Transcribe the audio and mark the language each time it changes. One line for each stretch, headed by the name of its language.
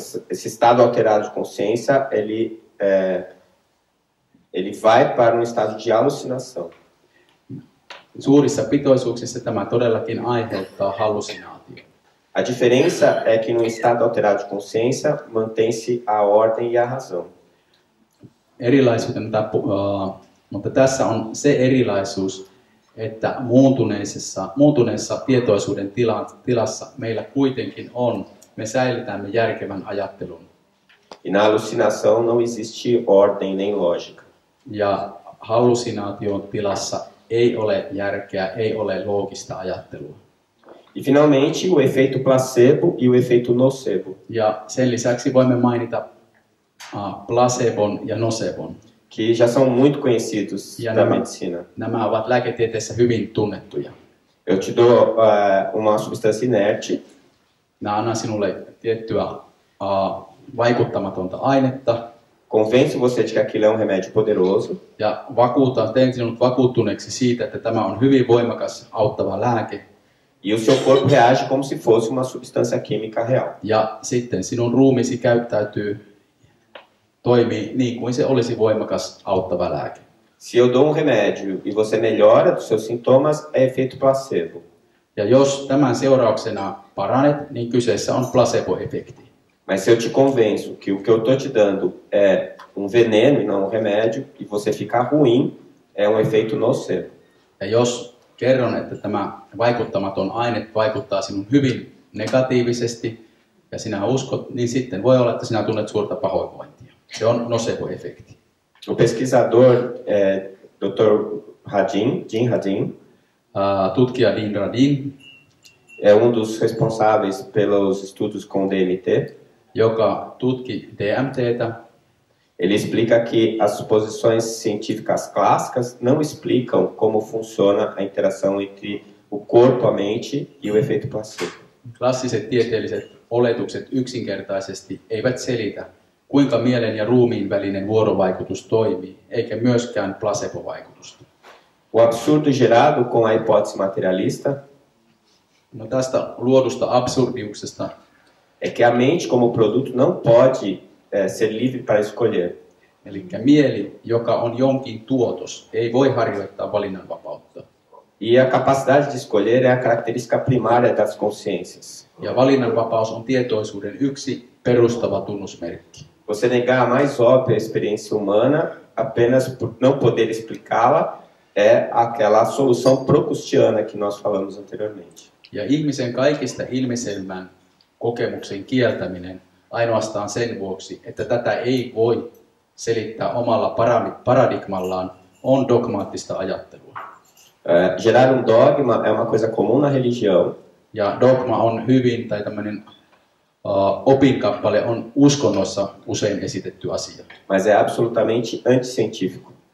Portuguese: esse estado alterado de consciência, ele vai para um estado de alucinação.
Finnish: suurissa pitoisuuksissa tämä todellakin aiheuttaa hallusinaatio.
Portuguese: A diferença é que no estado alterado de consciência mantém-se a ordem e a razão.
Finnish: Erilaisuuden, mutta tässä on se erilaisuus, että muuntuneessa tietoisuuden tilassa meillä kuitenkin on, me säilytämme järkevän ajattelun.
Portuguese: E na alucinação não existe ordem nem lógica.
Finnish: Ja hallusinaation tilassa ei ole järkeä, ei ole loogista ajattelua.
Portuguese: E finalmente o efeito placebo e o efeito nocebo,
Finnish: Ja sen lisäksi voimme mainita placebon ja nocebon.
Portuguese: que já são muito conhecidos
Finnish: Ja
Portuguese: da medicina.
Finnish: nämä ovat lääketieteessä hyvin tunnettuja.
Portuguese: Eu te dou uma substância inerte,
Finnish: Mä annan sinulle tiettyä vaikuttamatonta ainetta
Portuguese: convenço você de que aquilo é um remédio poderoso,
Finnish: ja teen sinut vakuuttuneeksi siitä, että tämä on hyvin voimakas auttava lääke.
Portuguese: e o seu corpo reage como se fosse uma substância química real.
Finnish: Ja sitten sinun ruumiisi toimii niin kuin se olisi voimakas auttava lääke.
Portuguese: Se eu dou um remédio e você melhora dos seus sintomas, é efeito placebo.
Finnish: Ja jos tämän seurauksena paranet, niin kyseessä on placebo-efekti.
Portuguese: Mas se eu te convenço que o que eu estou te dando é um veneno e não um remédio, e você ficar ruim, é um efeito nocebo.
Finnish: Ja jos kerron, että tämä vaikuttamaton aine vaikuttaa sinun hyvin negatiivisesti ja sinä uskot, niin sitten voi olla, että sinä tunnet suurta pahoinvointia. Se on nocebo-efekti.
Portuguese: O pesquisador Dr. Jim Hadin,
Finnish: Tutkija Dean Radin,
Portuguese: é um dos responsáveis pelos estudos com DMT.
Finnish: joka tutki DMTtä,
Portuguese: Ele explica que as suposições científicas clássicas não explicam como funciona a interação entre o corpo, a mente e o efeito placebo.
Finnish: klassiset tieteelliset oletukset yksinkertaisesti eivät selitä, kuinka mielen ja ruumiin välinen vuorovaikutus toimii, eikä myöskään placebo-vaikutusta.
Portuguese: O absurdo gerado com a hipótese materialista
Finnish: No tästä luodusta absurdiuksesta
Portuguese: é que a mente como produto não pode ser livre para escolher.
Finnish: eli mieli, joka on jonkin tuotos, ei voi harjoittaa valinnanvapautta.
Portuguese: E a capacidade de escolher é a característica primária das consciências.
Finnish: Ja valinnanvapaus on tietoisuuden yksi perustava tunnusmerkki.
Portuguese: Você negar a mais óbvia experiência humana apenas por não poder explicá-la é aquela solução procustiana que nós falamos anteriormente.
Finnish: Ja ihmisen kaikista ilmiselvän kokemuksen kieltäminen ainoastaan sen vuoksi, että tätä ei voi selittää omalla paradigmallaan, on dogmaattista ajattelua.
Portuguese: Gerar um dogma é uma coisa comum na religião,
Finnish: Ja dogma on hyvin, tai tämmöinen opinkappale on uskonnossa usein esitetty asia.
Portuguese: mas é absolutamente anticientífico.